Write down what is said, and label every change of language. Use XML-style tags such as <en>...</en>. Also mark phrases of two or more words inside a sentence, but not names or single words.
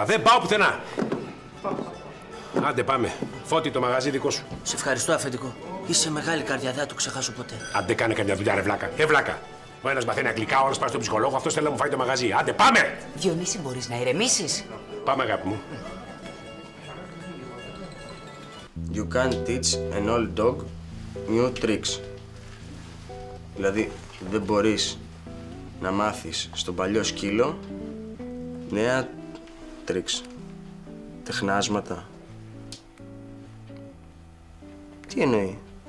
<el>Δεν πάω πουθενά. Άντε πάμε. Φώτη, το μαγαζί δικό σου. Σε ευχαριστώ, αφεντικό. Είσαι μεγάλη καρδιά, δεν θα το ξεχάσω ποτέ. Άντε κάνε καμιά δουλειά, ρε βλάκα. Βλάκα. Ο ένας μαθαίνει αγγλικά, ο άλλος πάει στον ψυχολόγο, αυτός θέλει να μου φάει το μαγαζί. Άντε πάμε! Διονύση, μπορείς να ηρεμήσεις. Πάμε, αγάπη μου.</el> <en>You can't teach an old dog new tricks.</en> <el>Δηλαδή, δεν μπορείς να μάθεις στον παλιό σκύλο νέα τρίξ, τεχνάσματα. Τι εννοεί?</el>